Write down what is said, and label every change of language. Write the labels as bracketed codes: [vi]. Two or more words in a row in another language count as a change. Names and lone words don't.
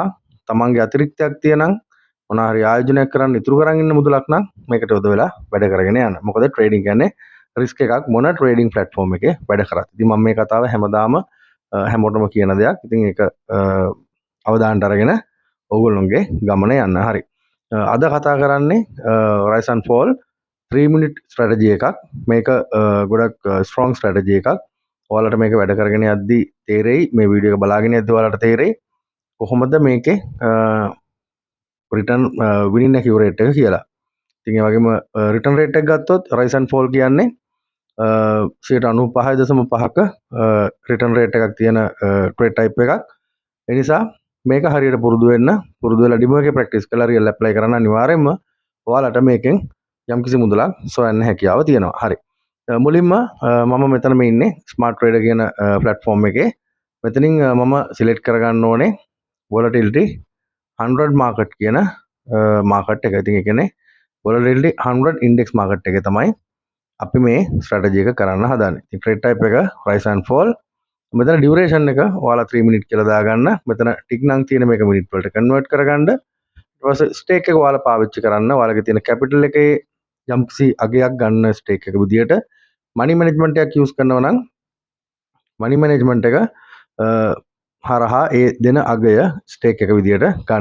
[si] තමන්ගේ අතිරික්තයක් තියෙනම් මොනවා හරි ආයෝජනයක් කරන්න ඉතුරු කරන් ඉන්න මුදලක් නම් මේකට යොද වෙලා වැඩ කරගෙන යන්න. මොකද ට්‍රේඩින් කියන්නේ රිස්ක් එකක් මොන [en] trading platform [si] එකේ වැඩ කරත්. ඉතින් මම මේ කතාව හැමදාම හැමෝටම කියන දෙයක්. ඉතින් ඒක අවධානයට අරගෙන ඕගොල්ලොන්ගේ ගමන යන්න. හරි. අද කතා කරන්නේ [en] rise and fall 3 minute strategy [si] එකක්. මේක ගොඩක් [en] strong strategy [si] එකක්. ඔයාලට මේක වැඩ කරගෙන යද්දී තේරෙයි මේ වීඩියෝ එක බලාගෙන යද්දී ඔයාලට තේරෙයි කොහොමද මේකේ [en] return winning accurate [si] එක කියලා. ඉතින් ඒ වගේම [en] return rate [si] එක ගත්තොත් [en] rise and fall [si] කියන්නේ 95.5ක [en] return rate [si] එකක් තියෙන [en] trade type [si] එකක්. ඒ නිසා මේක හරියට පුරුදු වෙන්න පුරුදු වෙලා ඩිමෝ එකේ ප්‍රැක්ටිස් කරලා [en] real apply [si] කරන්න අනිවාර්යයෙන්ම ඔයාලට මේකෙන් යම්කිසි මුදලක් සොයන්න හැකියාව තියෙනවා. හරි. මුලින්ම මම මෙතන මේ ඉන්නේ ස්මාර්ට් ට්‍රේඩර් කියන ප්ලැට්ෆෝම් එකේ. මෙතනින් මම සිලෙක්ට් කරගන්න ඕනේ [en] volatility 100 market [si] කියන මාකට් එක. ඉතින් ඒ කියන්නේ [en] volatility 100 index market [si] එකේ තමයි අපි මේ ස්ට්‍රැටජි එක කරන්න හදන්නේ. ඉතින් [en] trade type [si] එක [en] rise and fall. [si] මෙතන ඩියුරේෂන් එක ඔයාලා 3 මිනිත් කියලා දාගන්න. මෙතන ටික් නම් තියෙන මේක මිනිත් වලට කන්වර්ට් කරගන්න. ඊට පස්සේ ස්ටේක් එක ඔයාලා පාවිච්චි කරන්න. ඔයාලගේ තියෙන කැපිටල් එකේ යම්කිසි අගයක් ගන්න ස්ටේක් එක විදියට [en] money management [si] එකක් යූස් කරනවා නම් [en] money management [si] එක හරහා ඒ දෙන අගය ස්ටේක් එක විදියට ගන්න.